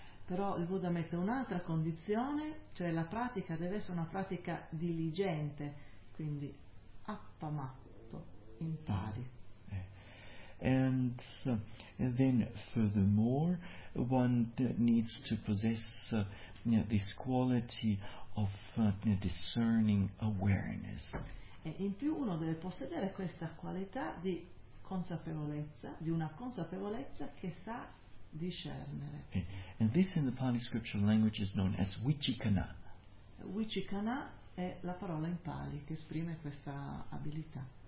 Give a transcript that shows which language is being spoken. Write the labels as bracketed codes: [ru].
[it] Però il Buddha mette un'altra condizione, cioè la pratica deve essere una pratica diligente, quindi appamatto in Pali. [en] And then furthermore one needs to possess this quality of discerning awareness. [it] E in più uno deve possedere questa qualità di consapevolezza, di una consapevolezza che sa discernere. [en] And this in the Pali scriptural language is known as vicikana. [it] Vicikana è la parola in Pali che esprime questa abilità.